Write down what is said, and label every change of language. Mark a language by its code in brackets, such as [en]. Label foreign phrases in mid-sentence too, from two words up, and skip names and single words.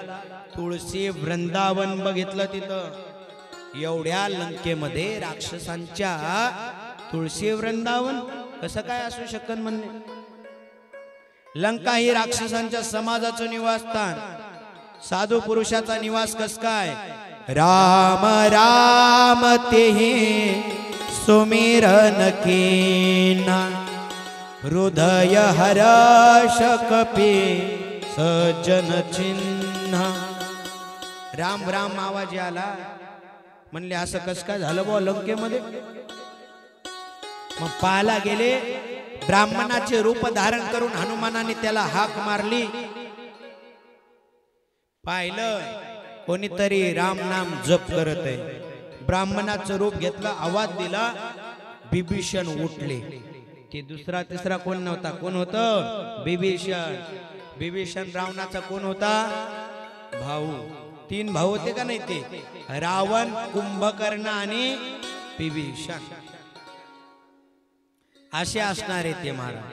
[mr] तुळशी वृंदावन बघितलं तिथं. एवढ्या लंकेमध्ये राक्षसांच्या तुळशी वृंदावन कसं काय असू शकन म्हणणे. लंका ही राक्षसांच्या समाजाचं निवासस्थान, साधू पुरुषाचा निवास कस काय. [awa] राम राम तेहि सुमिरन कीना, हृदय हर्ष कपी सज्जन चिन्ह. [mr] राम राम आवाज आला, म्हणले असं कस काय झालं बुवा लंकेमध्ये. मग पाहायला गेले, ब्राह्मणाचे रूप धारण करून हनुमानाने त्याला हाक मारली. पाहिलं कोणीतरी राम नाम जप करत आहे. ब्राह्मणाचं रूप घेतलं, आवाज दिला, बिभीषण उठले. ते दुसरा तिसरा कोण नव्हता, कोण होतं, बिभीषण. बिभीषण रावणाचा कोण होता, भाऊ. 3 भाऊ होते का नाही ते, रावण, कुंभकर्ण आणि बिभीषण, असे असणारे ते महाराज.